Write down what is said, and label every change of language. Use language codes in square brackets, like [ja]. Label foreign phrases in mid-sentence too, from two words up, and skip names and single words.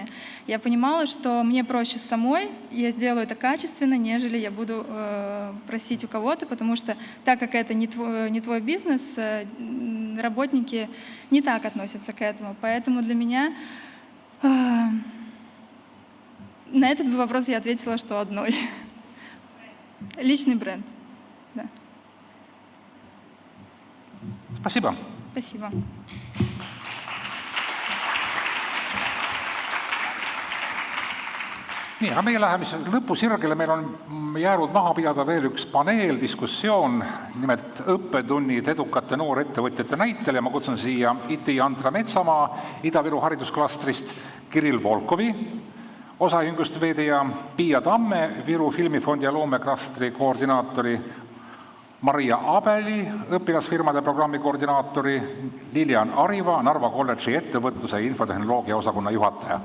[ru] Я понимала, что мне проще самой, я сделаю это качественно, нежели я буду просить у кого-то, потому что так как это не твой бизнес, работники не так относятся к этому. Поэтому для меня на этот вопрос я ответила, что одной. Личный бренд. Да. Спасибо. Спасибо. [et] Nii, aga meie läheme lõpusirgele. Meil on jäänud maha pidada veel üks paneeldiskussioon, nimelt õppetunnid edukate noorettevõtjate näitel, ja ma kutsun siia IT Antra Metsamaa Ida-Viru haridusklastrist, Kirill Volkovi, osaühingust veedeja Piia Tamme, Viru Filmifondi ja loomeklastri koordinaatori Maria Abeli, õpilasfirmade programmi koordinaatori, Lilian Ariva, Narva kolledži ettevõtluse ja infotehnoloogia osakonna juhataja.